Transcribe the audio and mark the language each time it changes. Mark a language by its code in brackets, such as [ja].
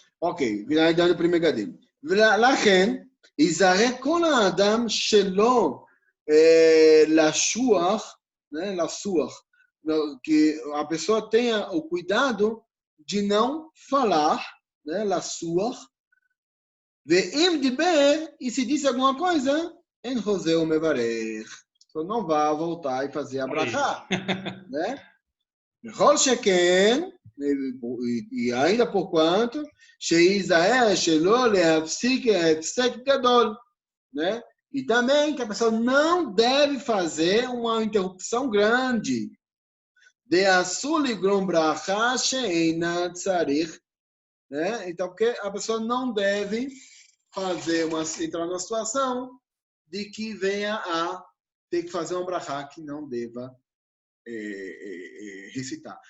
[pt] Ok, [he] דנו [pt] Primegadim. [he] ולכן, ייזהר כל האדם שלא לשוח, [pt] né, [he] לשוח, [pt] que a pessoa tenha o cuidado de não falar, né, לשוח, [he] ואם דיבר, [pt] e se disse alguma coisa, [he] אין חוזר ומברך. [pt] Então não vá voltar e fazer a brachá, né? [he] בכל שכן, [pt] e ainda por quanto, [he] שייזהר שלא להפסיק הפסק גדול, né? [pt] E também que a pessoa não deve fazer uma interrupção grande. [he] דאסור לגרום ברכה שאינה צריך, né? [pt] Então, porque a pessoa não deve entrar numa situação de que venha a ter que fazer uma brachá que não deva recitar.